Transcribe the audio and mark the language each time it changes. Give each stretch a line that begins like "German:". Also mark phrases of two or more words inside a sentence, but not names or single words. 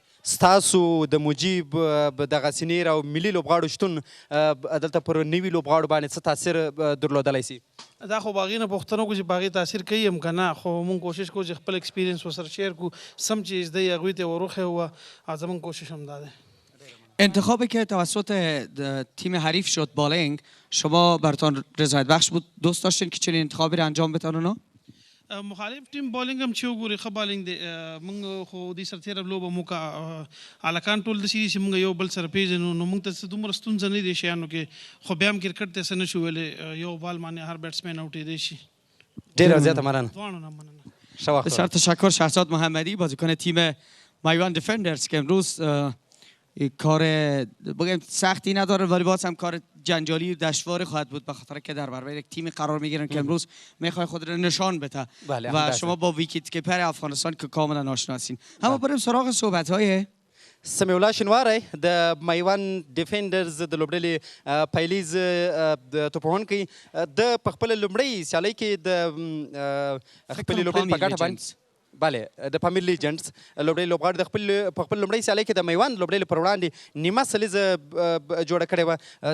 Pashto: ستاسو د مجیب دغه سینیر او ملي لوبغاړو شتون دلته پر نوي لوبغاړو باندې څه تاثیر درلودلی سي؟ دا خو باغې نه پوښتنه وکړو چې باغې تاثیر کوي هم که نه، خو مونږ کوشش کوو چې خپل اکسپیرینس ورسره شیر کړو، سم چې زده یې هغوی ته وروښیو او زموږ کوشش هم دا دی.
Persian: انتخابی که توسط تیم حریف شد بالینگ، شما براتون رضایت بخش بود؟ دوست داشتین که چنین انتخابی را انجام بدن اونا؟
Pashto: مخالف ټیم بالینګ هم چې وګوري ښه بالینګ دی، موږ خو دې سره تېره لوبه مو هلکان ټول داسې دي چې موږ یو بل سره پېژنو، نو موږ ته څه دومره ستونزه نه دي شیانو کې، خو بیا هم کرکټ ته څه نه شو ویلی، یو بال باندې هر بیټسمین اوټېدی شي. ډېره زیاته مننه. دواړو نه مننه.
Persian: بسیار تشکر شهزاد محمدی، بازیکن تیم میوند دیفندرز که امروز کار بگم سختی نداره ولی باز هم کار جنجالی دشواری خواهد بود، به خاطر که در برابر یک تیم قرار میگیرن که امروز میخوای خود را نشان بده و شما با
English: wicket keeper
Persian: افغانستان که کاملا آشنا هستین. اما بریم سراغ صحبت های
Pashto: سمیع الله شینواری د میوند ډیفینډرز د لوبډلې پیلیز توپوهونکی، د په خپله لومړۍ سیالۍ کې د خپلې لوبډلې په ګټه باندې بله د پامیر لیجندز لوبډلې لوبغاړي د په خپل لومړۍ سیالۍ کې د میوند لوبډلې پر وړاندې نیمه سلیزه جوړه کړې وه.